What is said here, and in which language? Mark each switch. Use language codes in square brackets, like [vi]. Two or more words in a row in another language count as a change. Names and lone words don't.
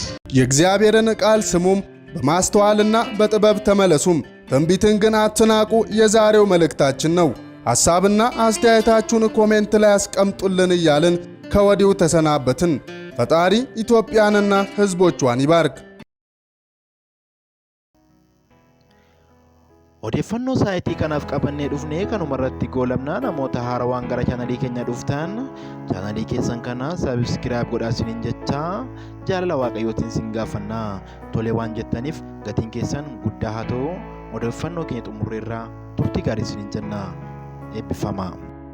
[am] የእግዚአብሔርን ቃል ስሙም በማስተዋልና በጥበብ ተመለሱም፣ ትንቢትን ግን አትናቁ የዛሬው መልእክታችን ነው። ሐሳብና አስተያየታችሁን ኮሜንት ላይ አስቀምጡልን እያልን ከወዲሁ ተሰናበትን። ፈጣሪ ኢትዮጵያንና ሕዝቦቿን ይባርክ። [om] Odeeffannoo saayitii kanaaf qabannee dhufnee kanumarratti goolabnaa namoota haarawaan gara chaanalii keenya dhuftan chaanalii keessan kana sabiskiraayib godhaa isiniin jechaa jaalala waaqayyootiin isin gaafannaa tolee waan jettaniif gatiin keessan guddaa haa ta'u odeeffannoo keenya xumurreerraa turtii gaarii isiniin jennaa eebbifamaa.